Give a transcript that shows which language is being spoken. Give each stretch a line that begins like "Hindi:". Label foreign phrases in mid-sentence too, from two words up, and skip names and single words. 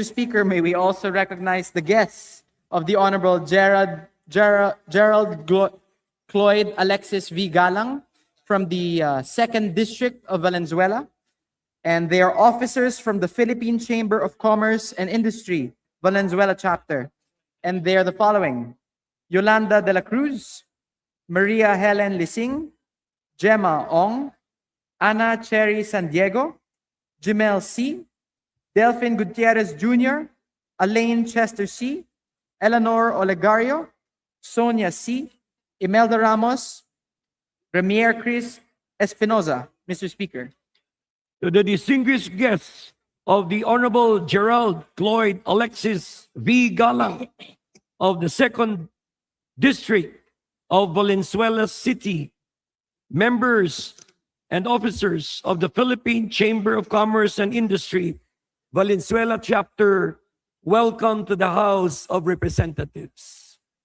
English: Speaker, may we also recognize the guests of the Honorable Gerald Cloyd Alexis V. Galang from the 2nd District of Valenzuela. And they are officers from the Philippine Chamber of Commerce and Industry, Valenzuela Chapter. And they are the following. Yolanda de la Cruz, Maria Helen Lising, Gemma Ong, Ana Cherry San Diego, Jimel C., Delphin Gutierrez Jr., Elaine Chester C., Eleanor Olegario, Sonia C., Imelda Ramos, Ramier Chris Espinoza. Mr. Speaker. To the distinguished guests of the Honorable Gerald Cloyd Alexis V. Galang of the Second District of Valenzuela City, members and officers of the Philippine Chamber of Commerce and Industry, Valenzuela Chapter, welcome to the House of Representatives.